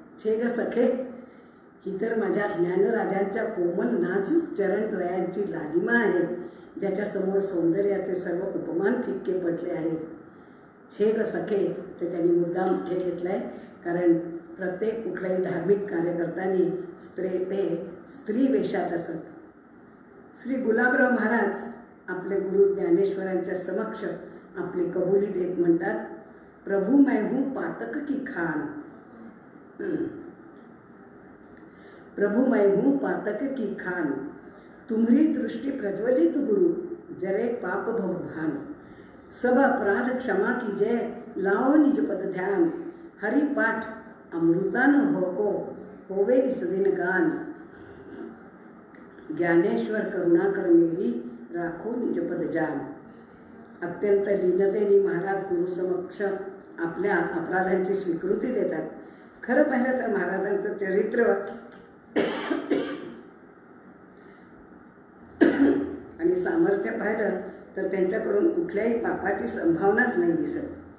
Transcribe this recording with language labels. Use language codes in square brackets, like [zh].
[mr] छे ग सखे, ही तर माझ्या ज्ञानराजांच्या कोमल नाजूक चरणद्वयांची लालिमा आहे, ज्याच्यासमोर सौंदर्याचे सर्व उपमान फिक्के पडले आहेत। छे ग सखे ते त्यांनी मुद्दाम हे घेतलंय, कारण प्रत्येक कुठल्याही धार्मिक कार्यकर्त्यांनी स्त्री वेशात असत। श्री गुलाबराव महाराज आपले गुरु ज्ञानेश्वरांच्या समक्ष आपली कबुली देत म्हणतात, [hi] प्रभु मैं हूँ पातक की खान, प्रभु मैं हूँ पातक की खान, तुम्हारी दृष्टि प्रज्वलित गुरु जरे पाप भव भान, सब अपराध क्षमा कीजय लाओ निज पद ध्यान, हरि पाठ अमृतान भोको होवे निसदिन गान, ज्ञानेश्वर करुणाकर मेरी राखो निजपद जान। [mr] अत्यंत लीनतेने महाराज गुरुसमक्ष आपल्या अपराधांची स्वीकृती देतात। खरं पाहिलं तर महाराजांचं चरित्र आणि सामर्थ्य पाहिलं तर त्यांच्याकडून कुठल्याही पापाची संभावनाच नाही दिसत।